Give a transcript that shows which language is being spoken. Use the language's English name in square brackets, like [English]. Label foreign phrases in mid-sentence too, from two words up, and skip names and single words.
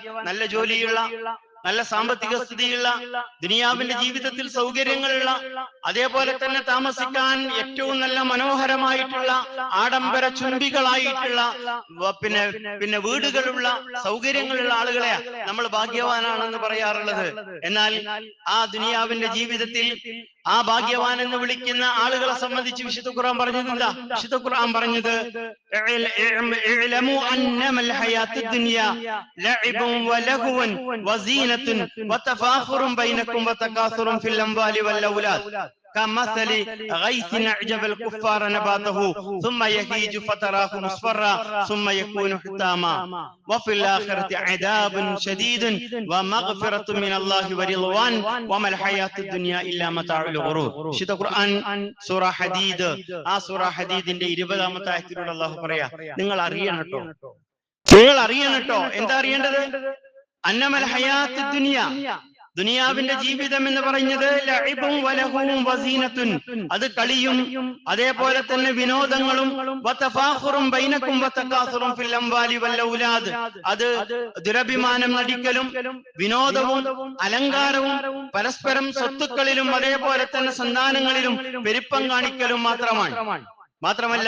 [Malayalam] നല്ല ജോലിയുള്ള, നല്ല സാമ്പത്തിക സ്ഥിതിയുള്ള, ദുനിയാവിന്റെ ജീവിതത്തിൽ സൗകര്യങ്ങളുള്ള, അതേപോലെ തന്നെ താമസിക്കാൻ ഏറ്റവും നല്ല മനോഹരമായിട്ടുള്ള ആഡംബര ചുംബികളായിട്ടുള്ള പിന്നെ വീടുകളുള്ള, സൗകര്യങ്ങളുള്ള ആളുകളെ നമ്മൾ ഭാഗ്യവാനാണെന്ന് പറയാറുള്ളത്. എന്നാൽ ആ ദുനിയാവിന്റെ ജീവിതത്തിൽ ആ ഭാഗ്യവാൻ എന്ന് വിളിക്കുന്ന ആളുകളെ സംബന്ധിച്ച് വിശുദ്ധ ഖുർആൻ പറഞ്ഞത് എന്താ? വിശുദ്ധ ഖുർആൻ പറഞ്ഞത്, [Arabic] وتفاخر بينكم وتكاثر في الأموال والأولاد كمثل غيث أعجب الكفار نباته ثم يهيج فتراه مصفرا ثم يكون حطاما وفي الآخرة عذاب شديد ومغفرة من الله ورضوان وما الحياة الدنيا إلا متاع الغرور. [Malayalam] വിശുദ്ധ ഖുർആൻ സൂറ ഹദീദ്, ആ സൂറ ഹദീദിന്റെ 20-ാമത്തെ ആയത്തിലൂടെ അല്ലാഹു പറയാ, നിങ്ങൾ അറിയണം കേട്ടോ, നിങ്ങൾ അറിയണം കേട്ടോ. എന്താ അറിയേണ്ടത്? [Arabic] أنما الحياة الدنيا, [Malayalam] ദുനിയാവിന്റെ ജീവിതം എന്ന് പറയുന്നത് [Arabic] لعب ولهو وزينة, [Malayalam] അത് കളിയും അതേപോലെ തന്നെ വിനോദങ്ങളും, [Arabic] وتفاخر بينكم وتكاثر في الأموال والأولاد, [Malayalam] അത് ദുരഭിമാനം നടിക്കലും വിനോദവും അലങ്കാരവും പരസ്പരം സ്വത്തുക്കളിലും അതേപോലെ തന്നെ സന്താനങ്ങളിലും പെരുപ്പം കാണിക്കലും മാത്രമല്ല.